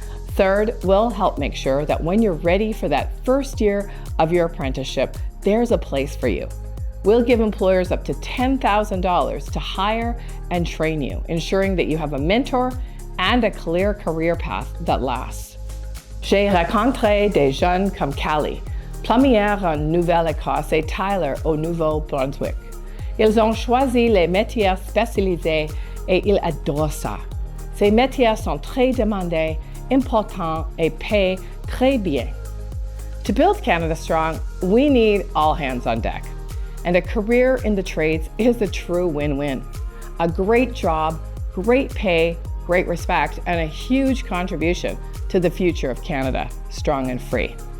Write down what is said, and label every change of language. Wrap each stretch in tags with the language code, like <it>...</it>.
<en>Third, we'll help make sure that when you're ready for that first year of your apprenticeship, there's a place for you. We'll give employers up to $10,000 to hire and train you, ensuring that you have a mentor and a clear career path that lasts.</en> <fr>J'ai rencontré des jeunes comme Callie, plombière en Nouvelle-Écosse et Tyler au Nouveau-Brunswick. Ils ont choisi les métiers spécialisés et ils adorent ça. Ces métiers sont très demandés, importants et paient très bien.</fr> <en>To build Canada Strong, we need all hands on deck. And a career in the trades is a true win-win. A great job, great pay, great respect, and a huge contribution to the future of Canada, strong and free.</en>